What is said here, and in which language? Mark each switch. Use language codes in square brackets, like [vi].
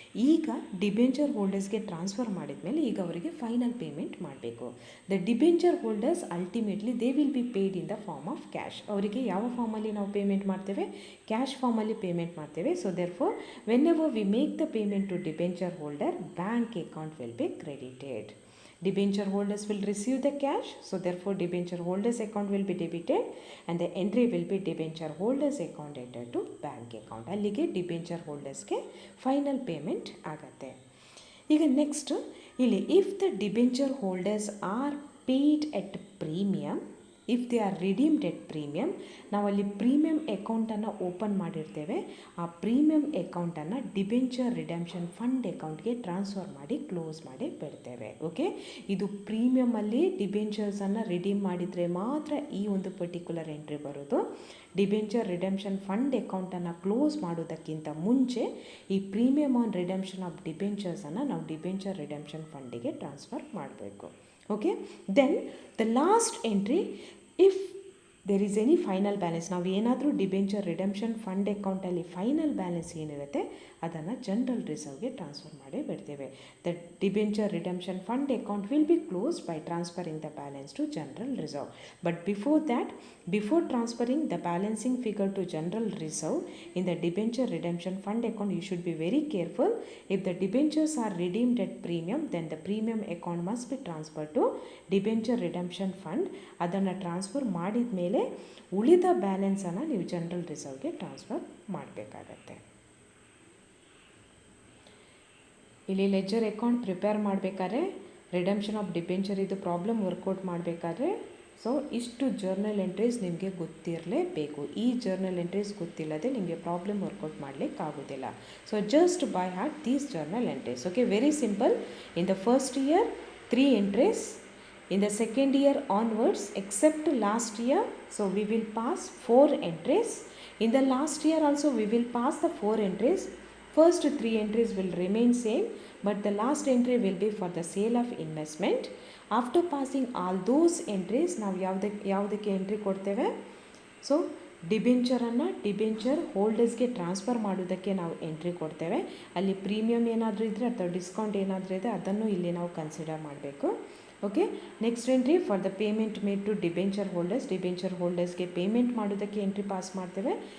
[kn] ಈಗ debenture ಹೋಲ್ಡರ್ಸ್ಗೆ transfer ಮಾಡಿದ ಮೇಲೆ ಈಗ ಅವರಿಗೆ ಫೈನಲ್ ಪೇಮೆಂಟ್ ಮಾಡಬೇಕು. [en] The debenture holders ultimately they will be paid in the form of cash. [kn] ಅವರಿಗೆ ಯಾವ ಫಾರ್ಮಲ್ಲಿ ನಾವು ಪೇಮೆಂಟ್ ಮಾಡ್ತೇವೆ, ಕ್ಯಾಶ್ ಫಾರ್ಮಲ್ಲಿ ಪೇಮೆಂಟ್ ಮಾಡ್ತೇವೆ. [en] So therefore whenever we make the payment to debenture holder, bank account will be credited. Debenture holders will receive the cash, so therefore debenture holders account will be debited and the entry will be debenture holders account entered to bank account. [kn] ಅಲ್ಲಿಗೆ debenture ಹೋಲ್ಡರ್ಸ್ಗೆ final payment ಆಗುತ್ತೆ. ಈಗ next ಇಲ್ಲಿ [en] if the debenture holders are paid at premium, [kn] if they are redeemed at premium, ನಾವಲ್ಲಿ premium ಅಕೌಂಟನ್ನು open ಮಾಡಿರ್ತೇವೆ, ಆ premium ಅಕೌಂಟನ್ನು debenture redemption fund ಅಕೌಂಟ್ಗೆ ಟ್ರಾನ್ಸ್ಫರ್ ಮಾಡಿ ಕ್ಲೋಸ್ ಮಾಡಿ ಬಿಡ್ತೇವೆ. ಓಕೆ, ಇದು ಪ್ರೀಮಿಯಮಲ್ಲಿ ಡಿಬೆಂಚರ್ಸನ್ನು ರಿಡೀಮ್ ಮಾಡಿದರೆ ಮಾತ್ರ ಈ ಒಂದು ಪರ್ಟಿಕ್ಯುಲರ್ ಎಂಟ್ರಿ ಬರೋದು. ಡಿಬೆಂಚರ್ ರಿಡೆಂಪ್ಷನ್ ಫಂಡ್ ಅಕೌಂಟನ್ನು ಕ್ಲೋಸ್ ಮಾಡೋದಕ್ಕಿಂತ ಮುಂಚೆ ಈ ಪ್ರೀಮಿಯಮ್ ಆನ್ ರಿಡೆಂಪ್ಷನ್ ಆಫ್ ಡಿಬೆಂಚರ್ಸನ್ನು ನಾವು ಡಿಬೆಂಚರ್ ರಿಡೆಂಪ್ಷನ್ ಫಂಡಿಗೆ ಟ್ರಾನ್ಸ್ಫರ್ ಮಾಡಬೇಕು. Okay, [en] then the last entry, if there is any final balance, [kn] ನಾವು ಏನಾದರೂ ಡಿಬೆಂಚರ್ ರಿಡೆಂಪ್ಷನ್ ಫಂಡ್ ಅಕೌಂಟಲ್ಲಿ ಫೈನಲ್ ಬ್ಯಾಲೆನ್ಸ್ ಏನಿರುತ್ತೆ ಅದನ್ನು ಜನರಲ್ ರಿಸರ್ವ್ಗೆ ಟ್ರಾನ್ಸ್ಫರ್ ಮಾಡಿ ಬಿಡ್ತೇವೆ. [en] The debenture redemption fund account will be closed by transferring the balance to general reserve. [kn] But before that, [en] before transferring the balancing figure to general reserve in the debenture redemption fund account, you should be very careful. If the debentures are redeemed at premium, then the premium account must be transferred to debenture redemption fund. [kn] ಅದನ್ನು transfer ಮಾಡಿದ ಮೇಲೆ ಉಳಿದ ಬ್ಯಾಲೆನ್ಸನ್ನು ನೀವು general ರಿಸರ್ವ್ಗೆ transfer ಮಾಡಬೇಕಾಗತ್ತೆ. ಇಲ್ಲಿ leisure account prepare ಮಾಡಬೇಕಾದ್ರೆ redemption of debenture ಇದು problem workout ಮಾಡಬೇಕಾದ್ರೆ ಸೊ ಇಷ್ಟು ಜರ್ನಲ್ ಎಂಟ್ರೀಸ್ ನಿಮಗೆ ಗೊತ್ತಿರಲೇಬೇಕು. ಈ ಜರ್ನಲ್ ಎಂಟ್ರೀಸ್ ಗೊತ್ತಿಲ್ಲದೆ ನಿಮಗೆ problem workout ಮಾಡಲಿಕ್ಕಾಗೋದಿಲ್ಲ. [en] So just by heart these journal entries. Okay, very simple. In the first year 3 entries, in the second year onwards except last year, so we will pass 4 entries. In the last year also we will pass the 4 entries. First 3 entries will remain same, but the last entry will be for the sale of investment. After passing all those entries, [kn] ನಾವು ಯಾವುದಕ್ಕೆ entry ಕೊಡ್ತೇವೆ, so ಡಿಬೆಂಚರನ್ನು debenture ಹೋಲ್ಡರ್ಸ್ಗೆ transfer ಮಾಡೋದಕ್ಕೆ ನಾವು entry ಕೊಡ್ತೇವೆ. ಅಲ್ಲಿ premium ಏನಾದರೂ ಇದ್ದರೆ ಅಥವಾ ಡಿಸ್ಕೌಂಟ್ ಏನಾದರೂ ಇದೆ ಅದನ್ನು ಇಲ್ಲಿ ನಾವು ಕನ್ಸಿಡರ್ ಮಾಡಬೇಕು. [en] okay, next entry for the payment made to debenture holders, [kn] debenture ಹೋಲ್ಡರ್ಸ್ಗೆ payment ಮಾಡೋದಕ್ಕೆ ಎಂಟ್ರಿ ಪಾಸ್ ಮಾಡ್ತೇವೆ.